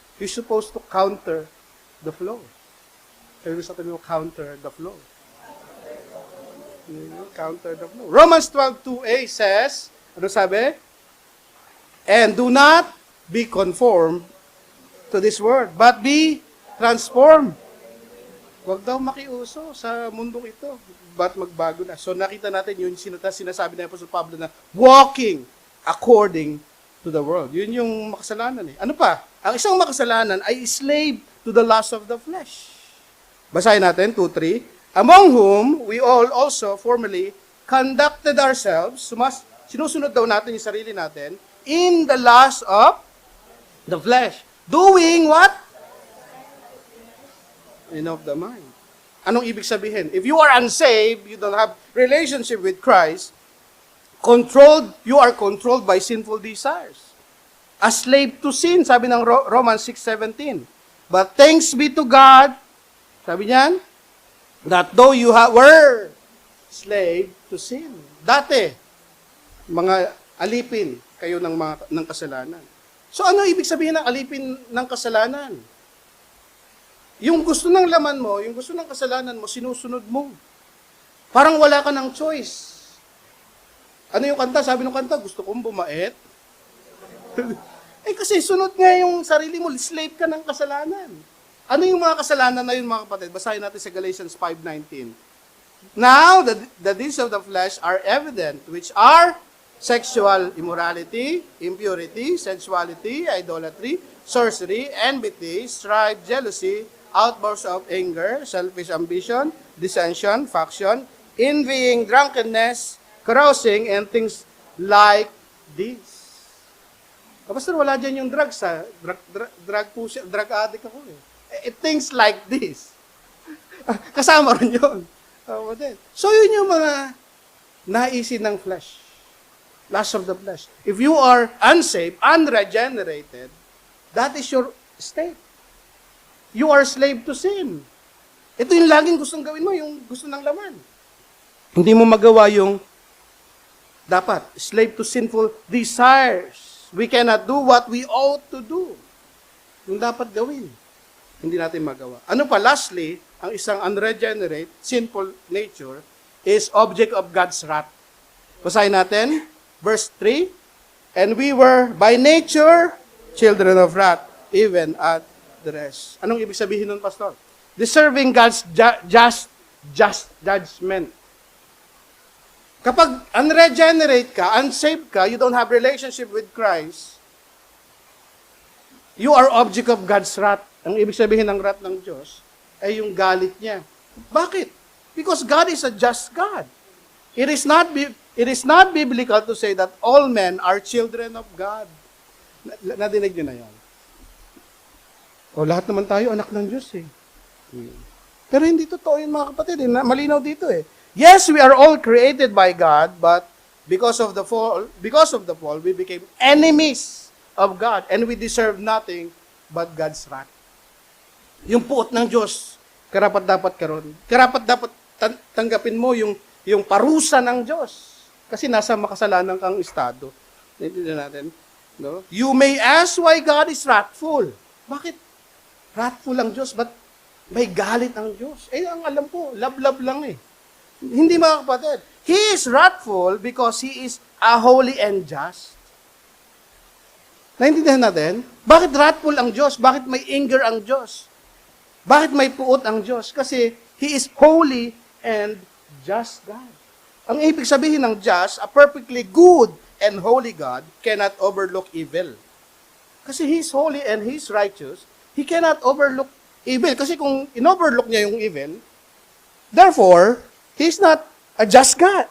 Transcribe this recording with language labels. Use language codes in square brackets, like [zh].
[en] You're supposed to counter the flow. [tl] Sabi mo sa tabi mo, [en] counter the flow. Counter the flow. Romans 12:2a says, [tl] ano sabi? [en] And do not be conformed to this world, but be transformed. [tl] Huwag daw makiuso sa mundong ito, but magbago na. So nakita natin yun, sinasabi na Apostol Pablo na [en] walking according to the world. [tl] Yun yung makasalanan eh. Ano pa? Ang isang makasalanan ay [en] slave to the lust of the flesh. [tl] Basahin natin, 2:3. [en] Among whom we all also formerly conducted ourselves, [tl] sinusunod daw natin yung sarili natin, [en] in the lust of the flesh. Doing what? Of the mind. [tl] Anong ibig sabihin? [en] If you are unsaved, you don't have relationship with Christ, you are controlled by sinful desires. A slave to sin, sabi ng Romans 6:17. But thanks be to God, sabi niyan, that though you were slave to sin. [tl] Dati, mga alipin kayo ng kasalanan. So ano ibig sabihin ng alipin ng kasalanan? Yung gusto ng laman mo, yung gusto ng kasalanan mo, sinusunod mo. Parang wala ka ng choice. Ano yung kanta? Sabi ng kanta, gusto kong bumait. Kasi sunod nga yung sarili mo, slave ka ng kasalanan. Ano yung mga kasalanan na yun, mga kapatid? Basahin natin sa Galatians 5:19. [en] Now, the deeds of the flesh are evident, which are sexual immorality, impurity, sensuality, idolatry, sorcery, enmity, strife, jealousy, outbursts of anger, selfish ambition, dissension, faction, envying, drunkenness, carousing, and things like this. [tl] Pastor, wala dyan yung drugs ha. Drug addict ako eh. [en] Things like this. [tl] Kasama rin yun. So yun yung mga naisin ng flesh. [en] Lust of the flesh. If you are unsaved, unregenerated, that is your state. You are slave to sin. [tl] Ito yung laging gustong gawin mo, yung gusto ng laman. Hindi mo magawa yung dapat. [en] Slave to sinful desires. We cannot do what we ought to do. [tl] Yung dapat gawin. Hindi natin magawa. Ano pa? Lastly, ang isang unregenerate, [en] sinful nature is object of God's wrath. [tl] Basahin natin, verse 3. [en] And we were by nature children of wrath, even at the rest. [tl] Anong ibig sabihin nun, Pastor? [en] Deserving God's just judgment. [tl] Kapag unregenerate ka, unsaved ka, [en] you don't have relationship with Christ, you are object of God's wrath. [tl] Ang ibig sabihin ng wrath ng Diyos ay yung galit niya. Bakit? [en] Because God is a just God. It is not biblical to say that all men are children of God. [tl] Nadinig niyo na yan. Lahat naman tayo anak ng Diyos eh. Pero hindi totoo yun, mga kapatid. Malinaw dito eh. [en] Yes, we are all created by God, but because of the fall, we became enemies of God, and we deserve nothing but God's wrath. [tl] Yung puot ng Diyos, karapat-dapat karon. Karapat-dapat tanggapin mo yung parusa ng Diyos. Kasi nasa makasalanan kang estado. Naintindihan natin. No? [en] You may ask why God is wrathful. [tl] Bakit wrathful ang Diyos? Ba't may galit ang Diyos? Ang alam ko, love-love lang eh. Hindi mga kapatid. [en] He is wrathful because He is a holy and just. [tl] Naintindihan natin? Bakit wrathful ang Diyos? Bakit may anger ang Diyos? Bakit may puot ang Diyos? [en] Kasi He is holy and just God. [tl] Ang ibig sabihin ng just, [en] a perfectly good and holy God cannot overlook evil. Kasi He is holy and He is righteous, He cannot overlook evil. [tl] Kasi kung in-overlook niya yung evil, [en] therefore, He is not a just God.